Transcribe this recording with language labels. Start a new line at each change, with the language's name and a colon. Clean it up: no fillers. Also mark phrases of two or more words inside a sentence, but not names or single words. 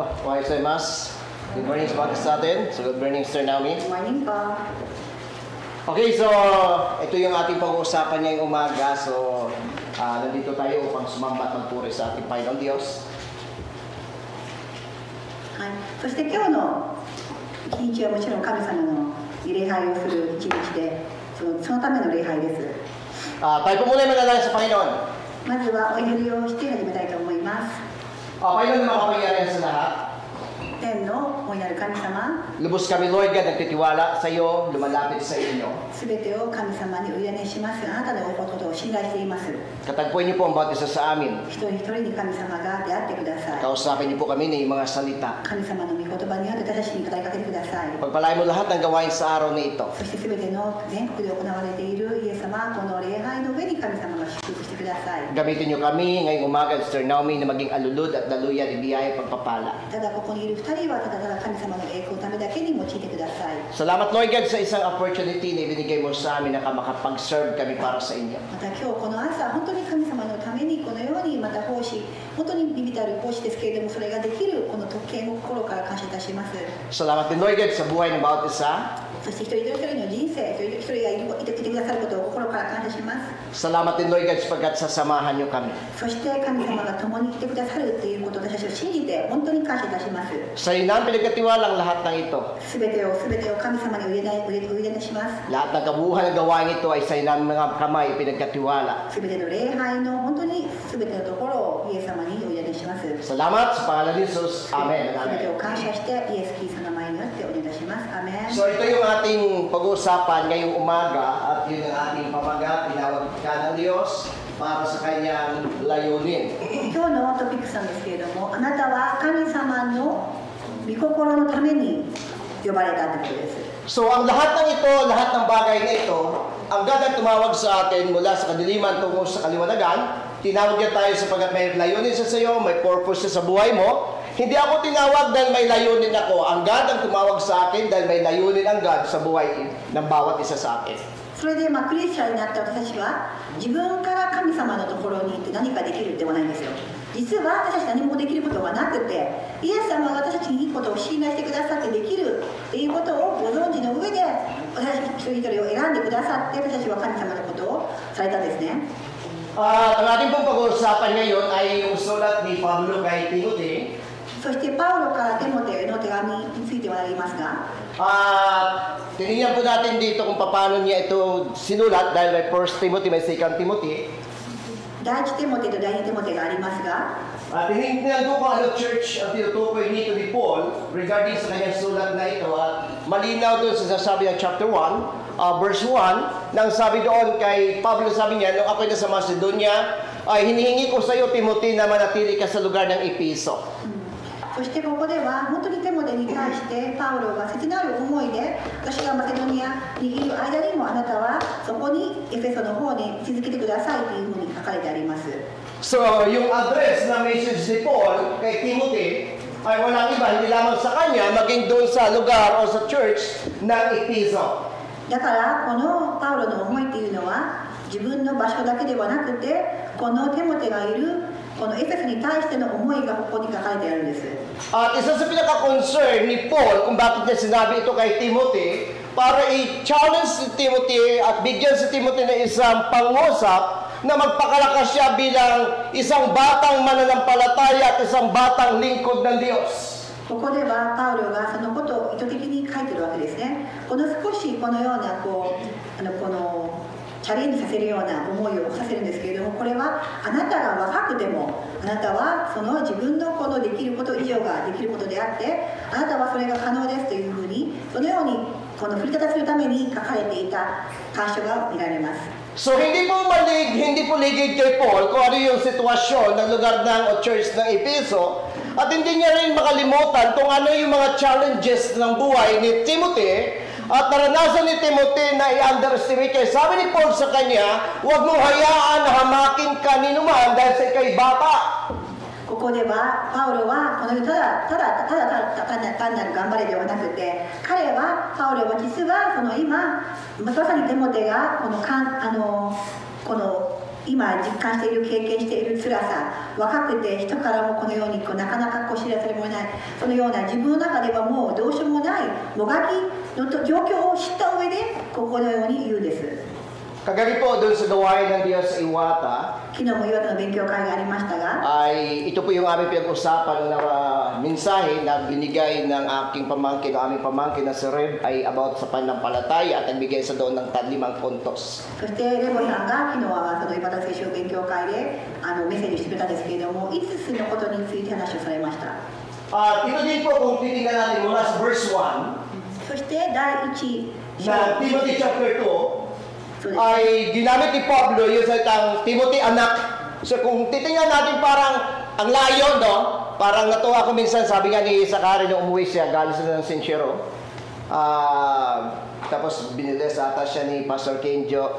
Japanese: おはようございます.
English: Good morning
Filipino: sa mga sa atin.
English: So, good morning, Sir Naomi. Good morning po.
Filipino: Okay, so ito yung ating pag-uusapan ngayong umaga. So, nandito tayo upang sumambat magpuri sa ating Panginoon Diyos.
Japanese: はい、そして今日の日にちはもちろん神様の礼拝をする一日で、そのための礼拝です。
Filipino: Tayo po muna manalangin sa Panginoon.
Japanese: まずはお祈りをして始めたいと思います。
Filipino: Panginoon na makapangyarihan sa lahat.
Japanese: 天の大いなる神様、
Filipino: Lubos kami,
English: Lord God,
Filipino: nagtitiwala sa iyo, lumalapit sa inyo.
Japanese: すべてを神様にお委ねします。あなたのおことを信頼しています。
Filipino: Katagpuin niyo po ang bawat isa sa amin.
Japanese: 一人一人に神様が出会ってください。
Filipino: Kausapin niyo po kami ng mga salita.
Japanese: 神様の御言葉によって私たちに語りかけてください。
Filipino: Pagpalain mo lahat ng gawain sa araw na ito.
Japanese: そしてすべての全国で行われているイエス様、この礼拝の上に神様が祝福してください。
Filipino: Gamitin niyo kami ngayong umaga, Sister Naomi, na maging alulod at daluyan, ibiyaya, pagpapala.
Japanese: ただここにいる二人はただただ神様の栄光のためだけに用いてください。
Filipino: Salamat,
English: Lord God,
Filipino: sa isang opportunity na ibinigay mo sa amin na makapag-serve kami para sa inyo.
Japanese: また今日この朝、本当に神様のためにこのようにまた奉仕、本当にビビたる奉仕ですけれども、それができるこの特権を心から感謝いたします。
Filipino: Salamat din,
English: Lord God,
Filipino: sa buhay ng bawat isa.
Japanese: そして一人一人の人生、一人一人がいてくださることを心から感謝します。
Filipino: Salamat din,
English: Lord God,
Filipino: sapagkat sasamahan niyo kami.
Japanese: そして神様が共にいてくださるということを私たちを信じて本当に感謝いたします。
Filipino: Sa iyo na pinagkatiwalang lahat ng ito.
Japanese: すべてを神様にお委ねします。
Filipino: Lahat ng kabuuhan ng gawain ito ay sa iyo namin mga kamay pinagkatiwala.
Japanese: すべての礼拝の本当にすべてのところをイエス様にお委ねします。
Filipino: Salamat sa pangalan ni Jesus. Amen.
Japanese: すべて Amen. を感謝してイエス・キリストの前によってお願いします。アメン。
Filipino: So ito yung ating pag-uusapan ngayong umaga at yun ang ating pamagat, tinawag ka ng Diyos para sa kanyang layunin.
Japanese: 今日のトピックスなんですけれども、あなたは神様の御心のために呼ばれたということです。
Filipino: So ang lahat ng ito, lahat ng bagay na ito, ang God ang tumawag sa atin mula sa kadiliman tungo sa kaliwanagan. Tinawag niya tayo sapagkat may layunin siya sa iyo, may purpose siya sa buhay mo. Hindi ako tinawag dahil may layunin ako. Ang God ang tumawag sa akin dahil may layunin ang God sa buhay ng bawat isa sa akin.
Japanese: それでクリスチャンになった私たちは自分から神様のところに行って何かできるではないんですよ。実は私たち何もできることがなくて、イエス様が私たちにいいことを信頼してくださってできるっていうことをご存知の上で私たち一人一人を選んでくださって私たちは神様のことをされたんですね。
Filipino: Ang ating pong pag-uusapan ngayon ay yung sulat ni Pablo kay Timothy.
Japanese: そしてパウロからテモテへの手紙についてはありますが、
Filipino: Tinignan po natin dito kung paano niya ito sinulat dahil may 1 Timothy, may 2 Timothy.
Japanese: 第一テモテと第二テモテがありますが、
Filipino: Tinignan ko kung ano church ang tinutukoy nito ni Paul regarding sa kanyang sulat na ito at malinaw doon sa sasabi ng chapter 1, verse 1, nang sabi doon kay Pablo, sabi niya, nung ako'y nasa Macedonia, ay hinihingi ko sa iyo, Timothy, na manatili ka sa lugar ng Episo.
Japanese: そしてここでは本当にテモテに対してパウロが切なる思いで私がマセドニアにいる間にもあなたはそこにエペソの方に居続けてくださいというふうに書かれてあります。
Filipino: So, yung address na message ni Paul kay Timothy ay walang iba, hindi lamang sa kanya, maging doon sa lugar o sa church ng Episo.
Japanese: だからこのパウロの思いっていうのは自分の場所だけではなくてこのテモテがいるこのエペソに対しての思いがここに書かれてあるんです。
Filipino: At isa sa pinaka-concern ni Paul kung bakit niya sinabi ito kay Timothy, para i-challenge si Timothy at bigyan si Timothy ng isang pangusap na magpakalakas siya bilang isang batang mananampalataya at isang batang lingkod ng Diyos.
Japanese: ここではパウロがそのことを意図的に書いてるわけですね。この少しこのようなこのチャレンジさせるような思いをさせるんですけれども、これはあなたが若くてもあなたはその自分のこのできること以上ができることであってあなたはそれが可能ですというふうにそのようにこの振り立たせるために書かれていた箇所が見られます。
Filipino: So hindi po ligid kay Paul kung ano yung sitwasyon ng lugar ng o church ng Episo at hindi niya rin makalimutan kung ano yung mga challenges ng buhay ni Timothy at naranasan ni Timothy na i-underestimate kaya sabi ni Paul sa kanya, huwag mong hayaan na hamakin ka ni numan dahil sa ikay bata.
Japanese: ここではパウロはこのただ単なる頑張れではなくて彼はパウロは実はその今まさにテモテがこの今実感している経験している辛さ、若くて人からもこのようになかなか知らせもない、そのような自分の中ではもうどうしようもないもがきの状況を知った上でこのように言うんです。
Filipino: Kagabi po doon sa gawain ng Diyos sa Iwata,
Japanese: 昨日も岩手の勉強会がありましたが、
Filipino: ay ito po yung aming pinag-usapan na mensahe na binigay ng aking pamangkin, ng aming pamangkin na si Reb ay about sa pananampalataya at nagbigay sa doon ng 5 puntos.
Japanese: そしてレボさんが昨日はその岩手聖書勉強会でメッセージしてくれたんですけれども、5つのことについて話をされました。
Filipino: At ito din po kung titingnan natin mula sa verse 1,
Japanese: そして第1章
Filipino: na Timothy chapter 2,
Japanese: そうです
Filipino: ay ginamit ni Pablo yung salitang Timothy anak. So kung titingnan natin parang ang layo, no? Parang natuwa ko minsan, sabi nga ni Sakari nung umuwi siya, galing sila ng Sincero. Tapos binilis ata siya ni Pastor Kenjo.